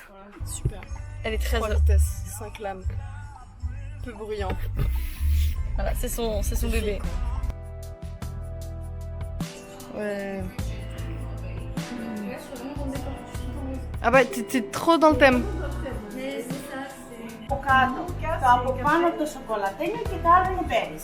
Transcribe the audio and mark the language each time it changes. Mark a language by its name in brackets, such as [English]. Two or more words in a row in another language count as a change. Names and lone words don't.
[French] Voilà, super. Elle est très... 3 vitesses, 5 lames. Peu bruyant. Voilà, c'est son bébé. Ouais. Ah bah t'es trop dans le thème. [Greek] Από κάτω, το από πάνω το σοκολατένιο και τα άλλα είναι μπέρις.